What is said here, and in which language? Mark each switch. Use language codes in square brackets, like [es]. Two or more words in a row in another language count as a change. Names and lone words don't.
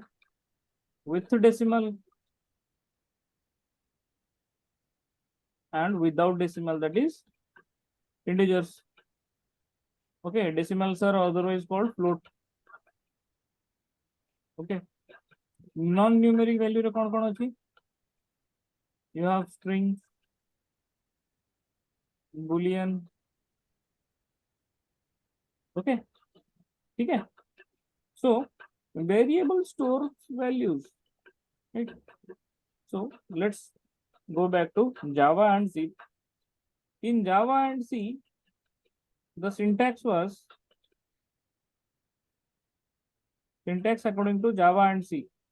[en] With decimal and without decimal, that is integers. Okay, decimals are otherwise called float. [or] Okay. [en] Non-numeric value [or] ରେ କଉଣ କଉଣ ଅଛି? [en] You have string, boolean. [hi] Okay. ठीक है. [en] So variable stores values. Right. So let's go back to Java and C. In Java and C, the syntax was syntax according to Java and C.